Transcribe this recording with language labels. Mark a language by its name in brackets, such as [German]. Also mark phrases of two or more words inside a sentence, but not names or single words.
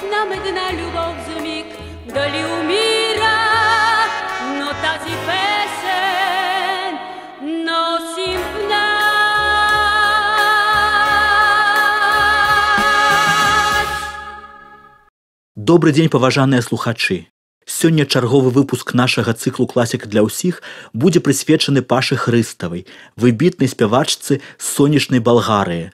[Bulgarian] една любов за миг дали умира, но тази песен носим в нас. [Belarusian] Добры дзень, паважаныя слухачы. Сёння чарговы выпуск нашага цыклу «Класіка для ўсіх» будзе прысвечаны Пашы Хрыставай, выбітнай спявачцы з сонечнай Балгарыі.